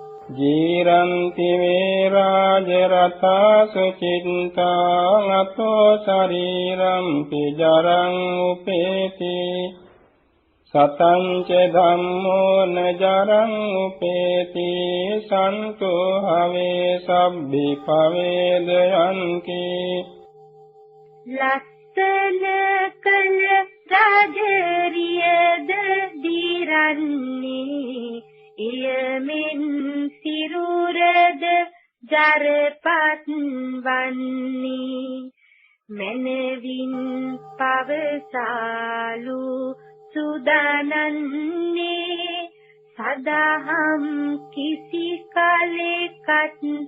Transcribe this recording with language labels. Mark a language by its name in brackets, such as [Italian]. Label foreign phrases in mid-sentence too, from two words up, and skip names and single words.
[Pali] ජීරන්ති වේ රාජ රතා සුචින්තා අතෝ ශරීරම් පිජරං උපේති සතං ච ධම්මෝ නජරං උපේති සන්තෝ හවේ සබ්බි පවේදයන්ති [Sinhala] ලස්සන කල රාජරියද දිරන්නේ එයමින් සිරුරද ජරපත් වන්නේ මනවින් පවසාලු සුදානන්නේ සදාහම් කිසි කලෙකත්